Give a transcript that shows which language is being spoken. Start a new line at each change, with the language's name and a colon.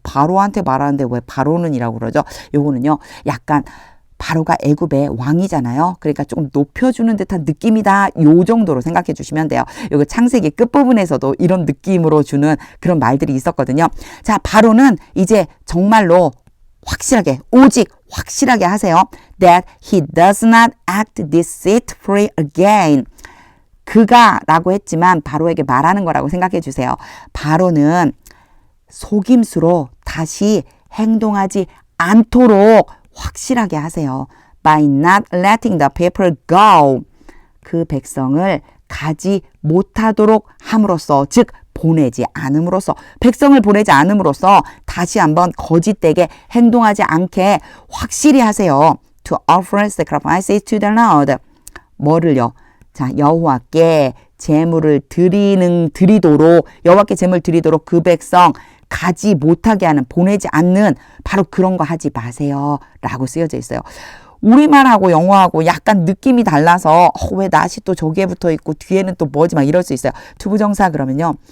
Korean: 바로한테 말하는데 왜 바로는이라고 그러죠? 요거는요. 약간 바로가 애굽의 왕이잖아요. 그러니까 조금 높여주는 듯한 느낌이다. 요 정도로 생각해 주시면 돼요. 요거 창세기 끝부분에서도 이런 느낌으로 주는 그런 말들이 있었거든요. 자, 바로는 이제 정말로 확실하게, 오직 확실하게 하세요.
English: That he does not act deceitfully again.
Korean: 그가 라고 했지만 바로에게 말하는 거라고 생각해 주세요. 바로는 속임수로 다시 행동하지 않도록 확실하게 하세요.
English: By not letting the people go.
Korean: 그 백성을 가지 못하도록 함으로써, 즉 보내지 않음으로써, 백성을 보내지 않음으로써 다시 한번 거짓되게 행동하지 않게 확실히 하세요.
English: To offer sacrifices to the Lord.
Korean: 뭐를요? 자, 여호와께 제물을 드리도록, 여호와께 제물 드리도록 그 백성 가지 못하게 하는, 보내지 않는 바로 그런 거 하지 마세요 라고 쓰여져 있어요. 우리말하고 영어하고 약간 느낌이 달라서 왜 낫이 또 저기에 붙어 있고 뒤에는 또 뭐지 막 이럴 수 있어요. 투부정사 그러면요.